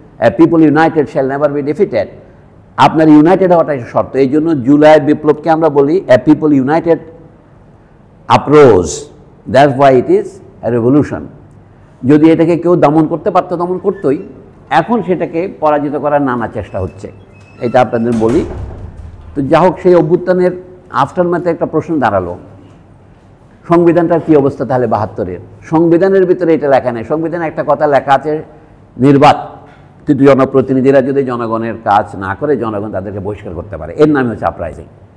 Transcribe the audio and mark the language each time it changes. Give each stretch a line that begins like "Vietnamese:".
English: A people united shall never be defeated.
Bangla: আপনার United হওয়াটাই শর্ত। এই জন্য জুলাই বিপ্লবকে আমরা বলি
English: a people united uprose. That's why it is a revolution.
Bangla: যদি এটাকে কেউ দমন করতে পারতো, দমন করতোই। এখন সেটাকে পরাজিত করার নানা চেষ্টা হচ্ছে, এটা আপনাদের বলি। তো যা হোক, সেই অভ্যুত্থানের আফটারম্যাথে একটা প্রশ্ন দাঁড়ালো, সংবিধানটার কী অবস্থা তাহলে 72-এর? সংবিধানের ভিতরে এটা লেখা নেই। সংবিধানে একটা কথা লেখা আছে, নির্বাচিত জনপ্রতিনিধিরা যদি জনগণের কাজ না করে, জনগণ তাদেরকে বহিষ্কার করতে পারে। এর নামই হচ্ছে আপরাইজিং।